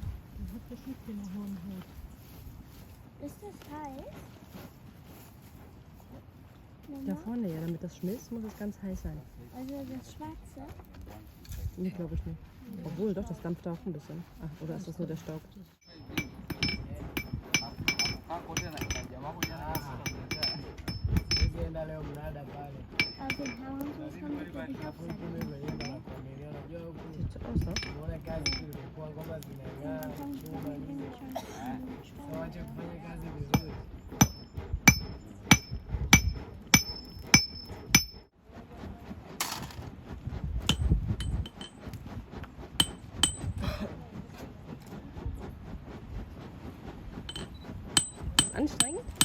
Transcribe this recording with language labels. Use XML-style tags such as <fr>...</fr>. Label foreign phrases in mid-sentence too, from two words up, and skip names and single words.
<de>Das hat bestimmt keine Hornhaut. Ist das heiß? Da vorne, ja, damit das schmilzt, muss es ganz heiß sein. Also das Schwarze? Nee, glaube ich nicht. Obwohl, doch, das dampft auch ein bisschen. Ach, oder ist das nur der Staub?</de> <sw>Nenda leo mnada pale.</sw> <de>Also hauen wir es schon mit der Sieht so aus, ne?</de> <sw>Unaona kazi zilikuwa kwamba zinang'aa, chuma nini. Sasa wache kufanya kazi vizuri.</sw> <de>Anstrengend?</de>